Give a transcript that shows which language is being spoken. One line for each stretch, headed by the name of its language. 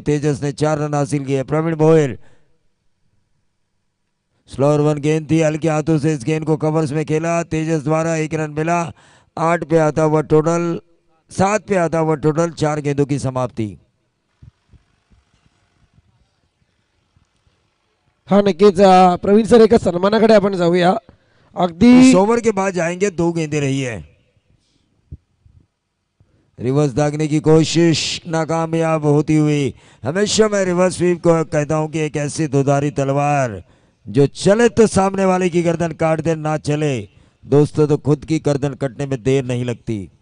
Hindi: तेजस ने 4 रन हासिल किए। प्रवीण भोयर, स्लोअर वन गेंद थी, हल्के हाथों से इस गेंद को कवर्स में खेला। तेजस द्वारा 1 रन मिला। 8 पे आता हुआ टोटल, 7 पे आता हुआ टोटल, 4 गेंदों की समाप्ति।
Marathi: हा नक्कीच प्रवीण सर, एका सन्मानाकडे आपण जाऊया. अगदी
Hindi: इस ओवर के बाद जाएंगे, 2 गेंदें रही है। रिवर्स दागने की कोशिश नाकामयाब होती हुई। हमेशा मैं रिवर्स स्वीप को कहता हूं कि एक ऐसी दुधारी तलवार जो चले तो सामने वाले की गर्दन काट दे, ना चले दोस्तों तो खुद की गर्दन कटने में देर नहीं लगती।